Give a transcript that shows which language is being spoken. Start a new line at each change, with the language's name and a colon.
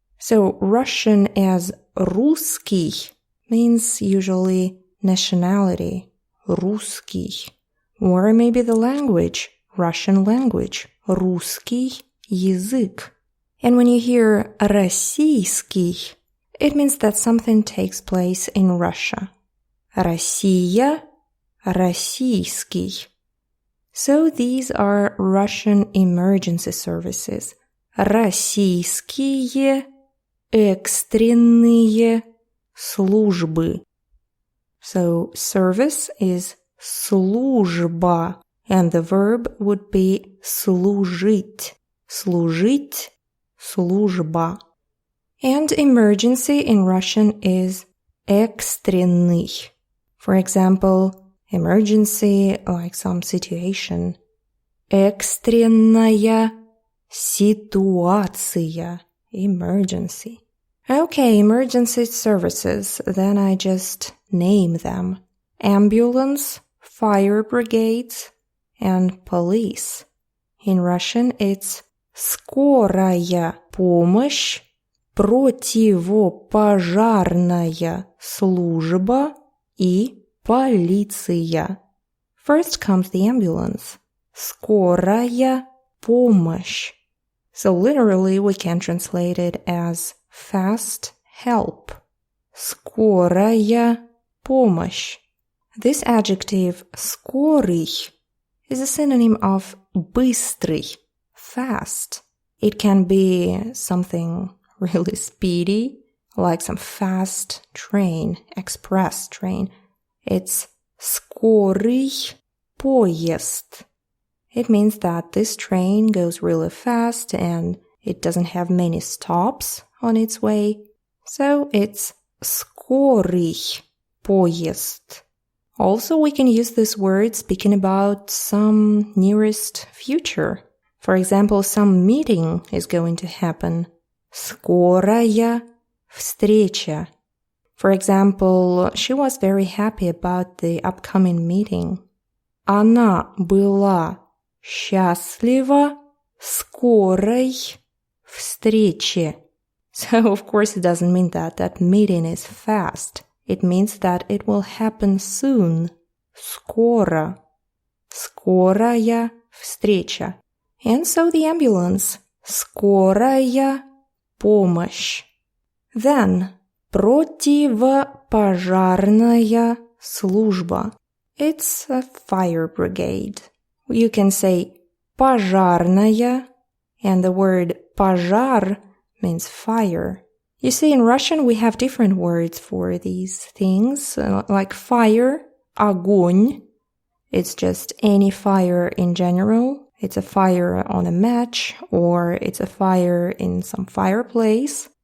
English: So Russian as русский means usually nationality, русский, or maybe the language, Russian language,
Russian: русский язык.
English: And when you hear российский, it means that something takes place in Russia.
Russian: Россия, российский.
English: So these are Russian emergency services.
Russian: Российские экстренные службы.
English: So service is служба, and the verb would be служить.
Russian: Служить, служба.
English: And emergency in Russian is экстренный. For example, emergency like some situation.
Russian: Экстренная ситуация.
English: Emergency. Okay, emergency services. Then I just name them. Ambulance, fire brigades, and police. In Russian, it's
Russian: скорая помощь, противопожарная служба и полиция.
English: First comes the ambulance.
Russian: Скорая помощь.
English: So literally we can translate it as fast help.
Russian: Скорая помощь.
English: This adjective скорый is a synonym of быстрый, fast. It can be something really speedy, like some fast train, express train.
Russian: It's скорый поезд.
English: It means that this train goes really fast and it doesn't have many stops on its way. So it's
Russian: скорый поезд.
English: Also, we can use this word speaking about some nearest future. For example, some meeting is going to happen.
Russian: Скорая встреча.
English: For example, she was very happy about the upcoming meeting.
Russian: Она была счастлива скорой встрече.
English: So, of course, it doesn't mean that that meeting is fast. It means that it will happen soon.
Russian: Скоро. Скорая встреча.
English: And so the ambulance.
Russian: Скорая помощь. Then, противопожарная служба.
English: It's a fire brigade. You can say пожарная, and the word пожар means fire. You see, in Russian we have different words for these things, like fire, огонь. It's just any fire in general. It's a fire on a match, or it's a fire in some fireplace.